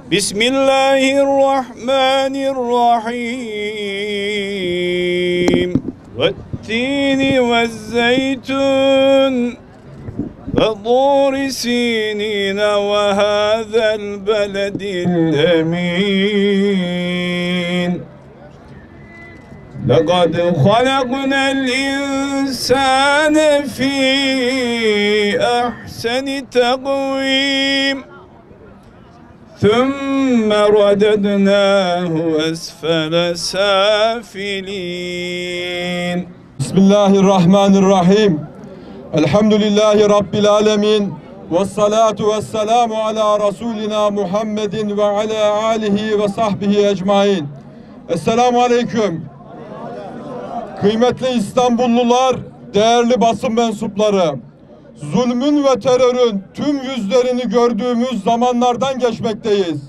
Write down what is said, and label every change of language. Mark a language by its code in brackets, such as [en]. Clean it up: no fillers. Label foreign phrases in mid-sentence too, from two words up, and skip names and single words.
[ar] بسم الله الرحمن الرحيم. والتين والزيتون وطور سينين وهذا البلد الأمين. لقد خلقنا الإنسان في أحسن تقويم ثم رددناه أسفل سافلين. بسم الله الرحمن الرحيم. الحمد لله رب العالمين. والصلاة والسلام على رسولنا محمد وعلى آله وصحبه أجمعين. السلام عليكم. [tr] Kıymetli İstanbullular, değerli basın mensupları, zulmün ve terörün tüm yüzlerini gördüğümüz zamanlardan geçmekteyiz.